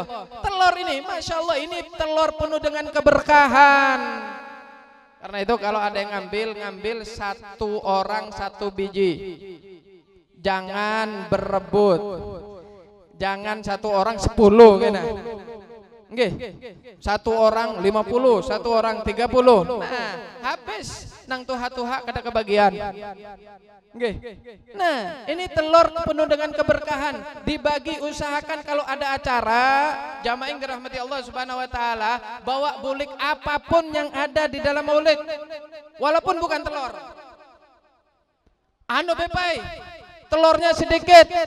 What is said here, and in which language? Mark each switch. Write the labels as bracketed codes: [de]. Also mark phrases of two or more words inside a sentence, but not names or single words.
[id] Telur ini, Masya Allah, ini telur penuh dengan keberkahan. Karena itu kalau ada yang ngambil satu orang satu biji. Jangan berebut. Jangan satu orang 10 kena. Nggih. Satu orang 50, satu orang 30. [bjn] Nah, habis nang tuha-tuha kada kebagian. [id] Nggih. Nah, ini telur penuh dengan keberkahan. Dibagi, usahakan kalau ada acara, jamaah yang dirahmati Allah [ar] Subhanahu wa taala, [bjn] bawa bulik [id] apapun yang ada di dalam maulid. Walaupun bukan telur. [bjn] Anu bepai, telurnya sedikit.